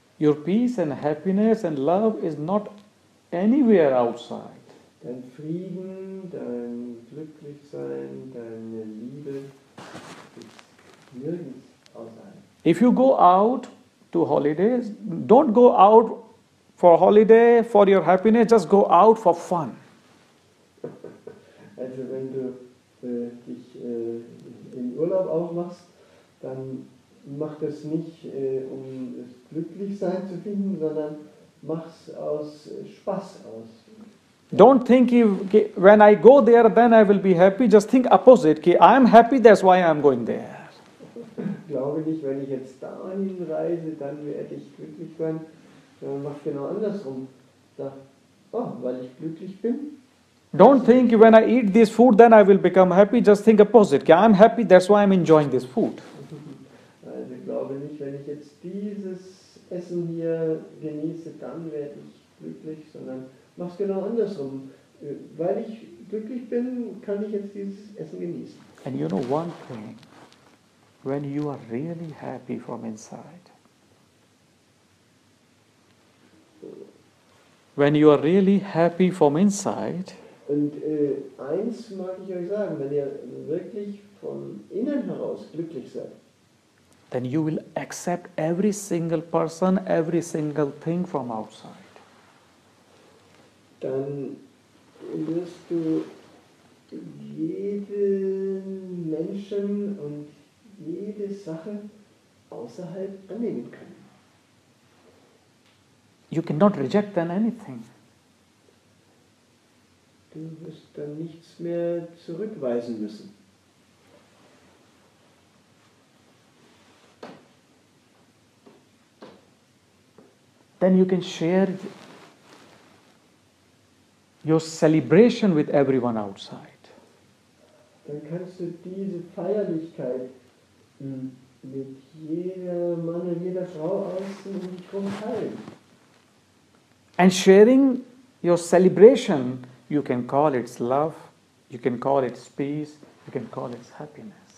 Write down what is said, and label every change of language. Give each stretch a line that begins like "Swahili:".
English: Your peace and happiness and love is not anywhere outside.
German: Dein Frieden, dein Glücklichsein, deine Liebe ist nirgends außerhalb.
English: If you go out to holidays, don't go out for holiday, for your happiness, just go out for fun.
German: Also wenn du dich in Urlaub aufmachst, dann mach das nicht, um das Glücklichsein zu finden, sondern mach's aus Spaß aus.
English: Don't think when I go there, then I will be happy. Just think opposite. I am happy, that's why I am going there.
German: Glaube nicht, wenn ich jetzt dahin reise, dann werde ich glücklich sein, Mach genau andersrum. Sag, oh, weil ich glücklich bin.
English: Don't think when I eat this food, then I will become happy. Just think opposite. Okay, I'm happy, that's why I'm enjoying this food.
German: Also glaube nicht, wenn ich jetzt dieses Essen hier genieße, dann werde ich glücklich, sondern mach's genau andersrum. Weil ich glücklich bin, kann ich jetzt dieses Essen genießen.
English: And you know one thing, when you are really happy from inside, when you are really happy from inside,
German: Und eins mag ich euch sagen, wenn ihr wirklich von innen heraus glücklich seid,
English: then you will accept every single person, every single thing from outside.
German: dann wirst du jeden Menschen und jede Sache außerhalb annehmen können.
English: You cannot reject then anything.
German: Du wirst dann nichts mehr zurückweisen müssen.
English: Then you can share your celebration with everyone outside.
German: Dann kannst du diese Feierlichkeit mit jeder Mann und jeder Frau außen um dich herum teilen.
English: And sharing your celebration, you can call it love, you can call it peace, you can call it happiness.